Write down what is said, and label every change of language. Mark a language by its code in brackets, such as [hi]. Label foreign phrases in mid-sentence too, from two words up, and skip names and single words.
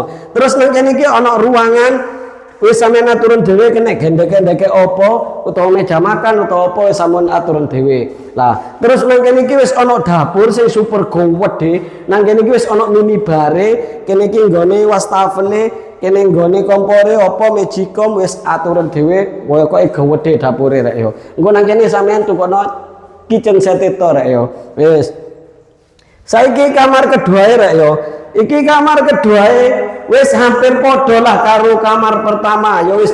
[jv] Terus nang kene iki ana ruangan wis sampeyan aturun dhewe kena gendek-gendeke apa utawa meja makan utawa apa wis sampun aturun dhewe. Lah, terus nang kene iki wis ana dapur sing super gede. Nang kene iki wis ana [en] mini bare, [jv] kene iki nggone wastafele, kene nggone kompore apa magicom wis aturun dhewe. Pokoke gede dapure rek yo. Engko nang kene sampeyan tukokno [en] kitchen set [jv] to rek yo. Wis saiki [id] kamar kedua [jv] rek yo. Iki [id] kamar kedua [jv] wis hampir padha lah karo [id] kamar pertama. [jv] Ya wis